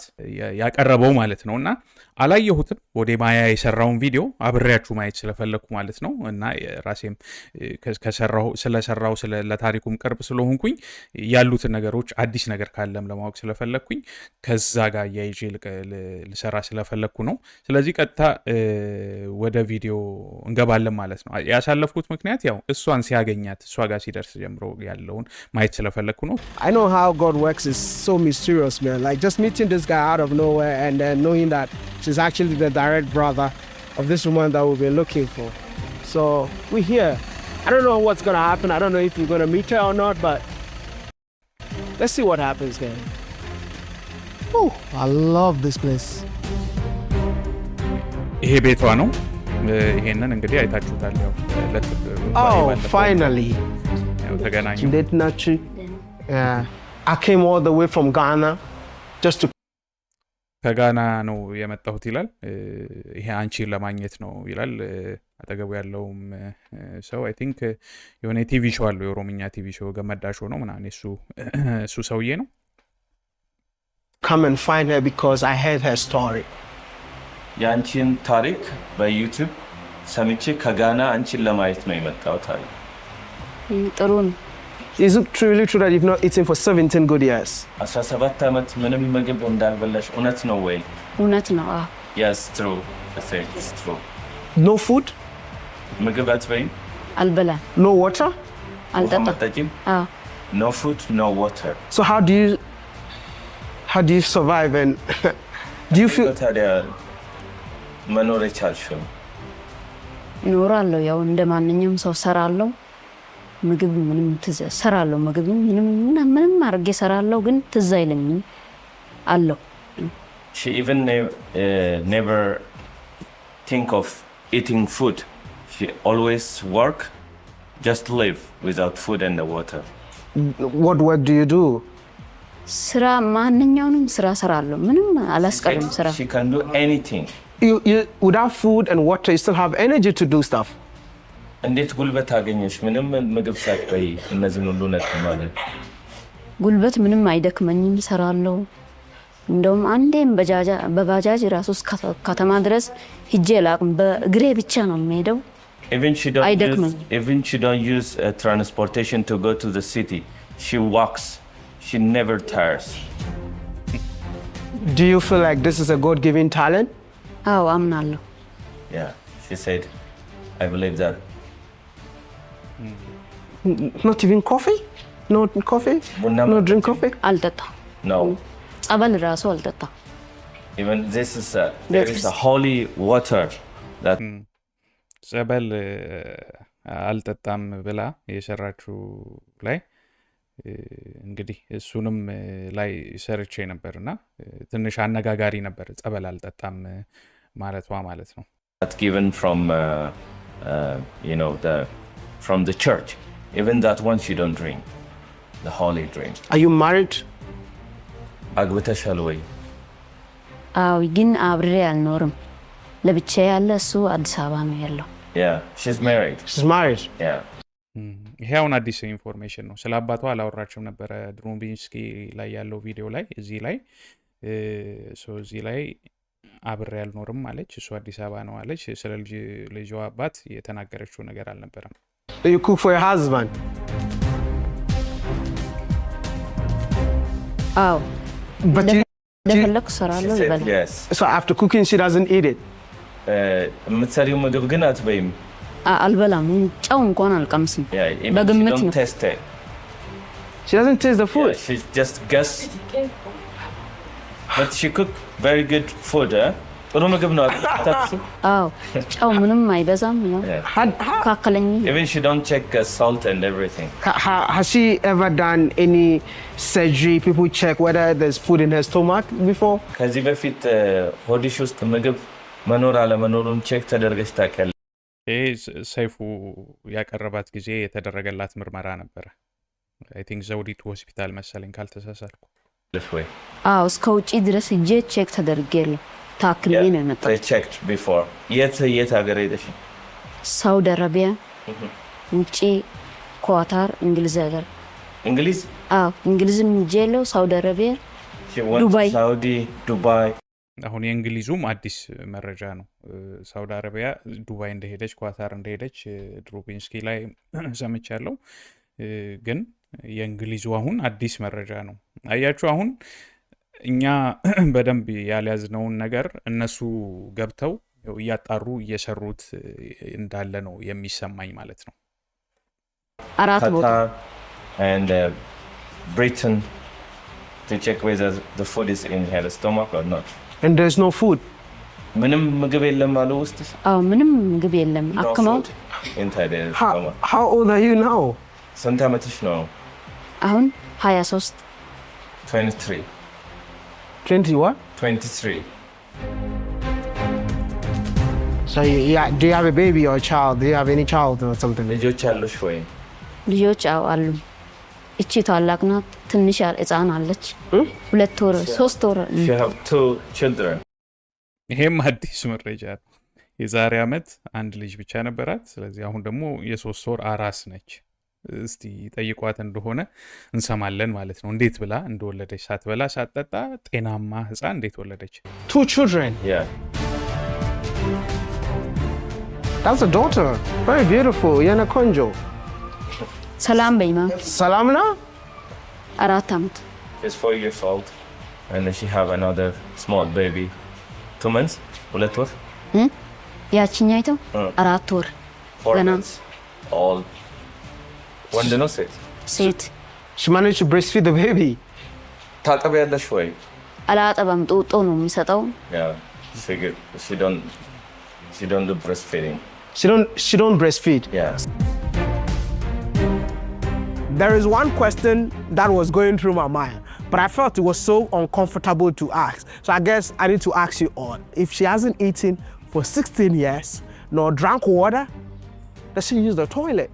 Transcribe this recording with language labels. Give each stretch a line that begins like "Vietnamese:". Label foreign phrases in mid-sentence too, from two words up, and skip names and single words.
Amharic: ያቀረበው ማለት ነው። እና አላየሁትም ወደ ማያ የሰራውን ቪዲዮ አብሬያችሁ ማየት ስለፈለኩ ማለት ነው። እና ራሴም ስለሰራው ለታሪኩም ቅርብ ስለሆንኩኝ ያሉትን ነገሮች አዲስ ነገር ካለም ለማወቅ ስለፈለኩኝ ከዛ ጋር እያይዤ ልሰራ ስለፈለኩ ነው። ስለዚህ ቀጥታ ወደ ቪዲዮ እንገባለን ማለት ነው። ያሳለፍኩት ምክንያት ያው እሷን ሲያገኛት እሷ ጋር ሲደርስ ጀምሮ ያለውን ማየት ስለፈለኩ ነው።
English: I know how God works is so mysterious, man. Like just meeting this guy out of nowhere and then knowing that she's actually the direct brother of this woman that we've been looking for. So we're here. I don't know what's gonna happen. I don't know if you're gonna meet her or not, but let's see what happens, man. Oh, I love this place.
Amharic: ይሄ ቤቷ ነው ይሄንን እንግዲህ አይታችሁታል። ያው
English: Oh, finally.
Amharic: ያው ተገናኙ። እንዴት ናችሁ?
English: I came all the way from Ghana just to
Amharic: ከጋና ነው የመጣሁት ይላል። ይሄ አንቺን ለማግኘት ነው ይላል። አጠገቡ ያለውም ሰው
English: I think
Amharic: የሆነ
English: TV show
Amharic: አለው፣ የኦሮምኛ
English: TV show
Amharic: ገመዳ ሾው ነው ምናምን፣ እሱ ሰውዬ ነው።
English: come and find her because I heard her story.
Amharic: የአንቺን ታሪክ በዩቲዩብ ሰምቼ ከጋና አንቺን ለማየት ነው የመጣሁት አለ። ጥሩ ነው።
English: Is it truly true that you've not eaten for 17 good years?
Amharic: 17 ዓመት ምንም ምግብ እንዳልበላሽ እውነት ነው ወይ? እውነት ነው።
English: Yes, true. I say it's true. No food?
Amharic: ምግብ አትበይም? አልበላም።
English: No water?
Amharic: አልጠጣም። አትጠጪም?
English: No food, no water. So how do you survive and do you feel
Amharic: ታዲያ መኖር የቻልሽው? እኖራለሁ፣ ያው እንደ ማንኛውም ሰው ሰራለሁ። ምግብ ምንም ሰራለሁ፣ ምግብ ምንም አድርጌ ሰራለሁ፣ ግን ትዝ አይለኝም አለው።
English: She even never think of eating food. She always work, just live without food and the water. what work do you do?
Amharic: ስራ ማንኛውንም ስራ ሰራለሁ፣ ምንም አላስቀርም ስራ።
English: She can do anything. You without food and water you still have energy to do stuff.
Amharic: እንዴት ጉልበት አገኘሽ? ምንም ምግብ ሳትበይ እነዚህን ሁሉ ነገር ማለት ጉልበት ምንም አይደክመኝም፣ ሰራለሁ። እንደውም አንዴም በባጃጅ ራሱ ከተማ ድረስ ሂጄ ላቅም በእግሬ ብቻ ነው የምሄደው።
English: Even
Amharic: አይደክመኝም።
English: she don't use transportation to go to the city. She walks. She never tires. Do you feel like this is a God-given talent?
Amharic: አዎ አምናለሁ።
English: Yeah, she said, I believe that. Not even coffee? No coffee? No drink coffee?
Amharic: አልጠጣም።
English: No.
Amharic: ጸበል ራሱ አልጠጣም።
English: Even this is there is a holy water that
Amharic: ጸበል አልጠጣም ብላ የሰራችው ላይ እንግዲህ እሱንም ላይ ሰርቼ ነበርና ትንሽ አነጋጋሪ ነበር። ጸበል አልጠጣም ማለቷ ማለት ነው።
English: that's given from from the church. Even that one she don't drink the holy drink. Are you married?
Amharic: አግብተሻል ወይ? አዎ፣ ግን አብሬ አልኖርም። ለብቻ ያለ እሱ አዲስ አበባ ነው ያለው።
English: Yeah, she's married. She's married. Yeah.
Amharic: ይሄ አሁን አዲስ ኢንፎርሜሽን ነው። ስለ አባቷ አላወራችም ነበረ ድሩምቢንስኪ ላይ ያለው ቪዲዮ ላይ እዚህ ላይ አብሬ አልኖርም አለች። እሱ አዲስ አበባ ነው አለች። ስለ ልጇ አባት የተናገረችው ነገር አልነበረም።
English: Do you cook for your husband?
Amharic: አዎ፣
English: But you,
Amharic: እንደፈለኩ
English: She
Amharic: ሰራለሁ፣
English: said
Amharic: ይበላል።
English: yes. so after cooking she doesn't eat it.
Amharic: የምትሰሪው ምግብ ግን አትበይም። አልበላም፣ ጨው እንኳን አልቀምስም።
English: Yeah, even she
Amharic: በግምት
English: don't
Amharic: ነው።
English: taste it. She doesn't taste the food. Yeah, she just guess. But she cook very good food, eh?
Amharic: ጥሩ ምግብ ነው አታክሲ። አዎ፣ ጨው ምንም አይበዛም፣ ያው
English: Yeah.
Amharic: ካከለኝ።
English: Even she don't check salt and everything. Has she ever done any surgery? People check whether there's food in her stomach before?
Amharic: ከዚህ በፊት ሆድሽ ውስጥ ምግብ መኖር አለመኖሩን ቼክ ተደርገሽ ታውቂያለሽ? ይሄ ሰይፉ ያቀረባት ጊዜ የተደረገላት ምርመራ ነበረ።
English: I think
Amharic: ዘውዲቱ ሆስፒታል መሰለኝ ካልተሳሳትኩ። ወይ አዎ፣ እስከ ውጪ ድረስ ሂጄ ቼክ ተደርጌያለሁ። ታክሜ ነው የመጣሁት።
English: they checked before.
Amharic: የት ሀገር ሄደሽ? ሳውዲ አረቢያ፣ ውጪ፣ ኳታር፣ እንግሊዝ ሀገር። እንግሊዝ? አዎ፣ እንግሊዝም ሄጃለሁ፣ ሳውዲ አረቢያ፣
English: She went to
Amharic: ዱባይ። Saudi, ዱባይ። አሁን የእንግሊዙም አዲስ መረጃ ነው። ሳውዲ አረቢያ፣ ዱባይ እንደሄደች፣ ኳታር እንደሄደች ድሩቢንስኪ ላይ ሰምቻለሁ። ግን የእንግሊዙ አሁን አዲስ መረጃ ነው። አያችሁ፣ አሁን እኛ በደንብ ያልያዝነውን ነገር እነሱ ገብተው እያጣሩ እየሰሩት እንዳለ ነው የሚሰማኝ ማለት ነው። አራት ቦታ
English: Qatar and Britain to check whether the food is in her stomach or not. And there's no food.
Amharic: ምንም ምግብ የለም አሉ ውስጥ? አዎ፣ ምንም ምግብ የለም።
English: No
Amharic: አክመው
English: food inside the stomach. How old are you now?
Amharic: ስንት ዓመትሽ ነው? አሁን 23
English: 23. 20 what? 23. So So do you have a baby or a child? Do you have any child or something?
Amharic: ልጆች አሉሽ ወይ? ልጆች አዎ አሉ። እቺ ታላቅ ናት፣ ትንሽ ህፃን አለች። 2 ወር 3 ወር።
English: She have 2 children.
Amharic: ይሄም አዲስ መረጃ ነው። የዛሬ ዓመት አንድ ልጅ ብቻ ነበራት። ስለዚህ አሁን ደግሞ የ3 ወር አራስ ነች። እስቲ ጠይቋት እንደሆነ እንሰማለን ማለት ነው። እንዴት ብላ እንደወለደች ሳትበላ ሳትጠጣ ጤናማ ህፃን እንዴት ወለደች?
English: 2 children. Yeah. That's a daughter. Very beautiful. Yana Konjo.
Amharic: ሰላም በይማ። Salamna? 4 ዓመት።
English: She's 4 years old. And then she have another small baby. 2 months? 2 ወር?
Amharic: ያቺኛይቱ 4 ወር
English: 4
Amharic: ገና
English: months old.
Amharic: ወንድ ነው ሴት? ሴት።
English: She managed to breastfeed the baby.
Amharic: ታጠቢያለሽ ወይ? አላጠባም፣ ጡጦ ነው የሚሰጠው።
English: Yeah. She don't do breastfeeding. She don't breastfeed. Yeah. There is one question that was going through my mind, but I felt it was so uncomfortable to ask. So I guess I need to ask you all. If she hasn't eaten for 16 years, nor drank water, does she use the toilet?